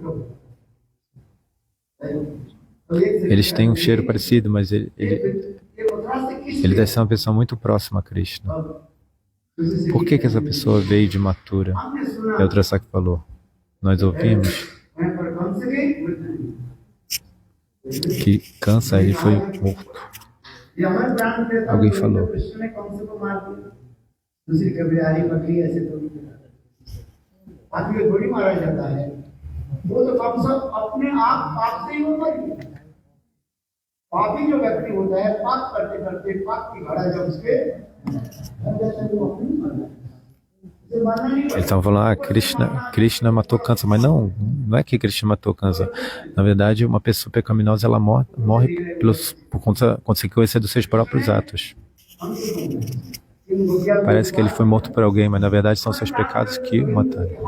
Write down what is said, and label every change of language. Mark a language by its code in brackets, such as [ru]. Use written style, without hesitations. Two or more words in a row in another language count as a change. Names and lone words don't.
[pt] Eles têm um cheiro parecido, mas ele deve ser uma pessoa muito próxima a Krishna. Por que essa pessoa veio de Mathura? E outra Saki falou, nós ouvimos que Kansa ele foi morto. Alguém falou. [hi] पापी जो व्यक्ति होता है पाप करते करते पाप की घड़ा जब उसके [pt] Eles estavam falando, Krishna matou Kansa, mas não é que Krishna matou Kansa. Na verdade, uma pessoa pecaminosa ela morre por consequência dos seus próprios atos. Parece que ele foi morto por alguém, mas na verdade são seus pecados que o mataram.